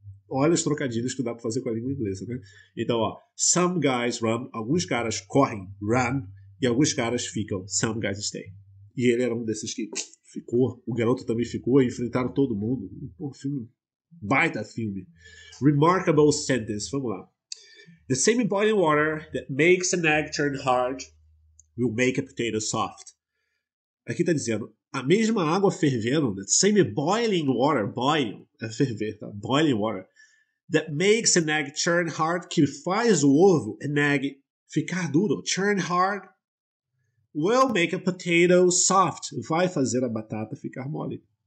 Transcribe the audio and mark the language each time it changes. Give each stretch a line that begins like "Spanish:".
Portuguese: Olha os trocadilhos que dá pra fazer com a língua inglesa, né? Então, ó,
English: some guys run,
Portuguese: alguns caras correm, run, e alguns caras ficam,
English: some guys stay.
Portuguese: E ele era um desses que ficou, o garoto também ficou, e enfrentaram todo mundo. Pô, filme, baita filme. Remarkable sentence, vamos lá.
English: The same boiling water that makes an egg turn hard will make a potato soft.
Portuguese: Aqui está dizendo, a mesma água fervendo,
English: the same boiling water,
Portuguese: boil, é ferver, tá?
English: Boiling water, that makes an egg turn hard,
Portuguese: que faz o ovo,
English: an egg,
Portuguese: ficar duro,
English: turn hard, will make a potato soft,
Portuguese: vai fazer a batata ficar mole.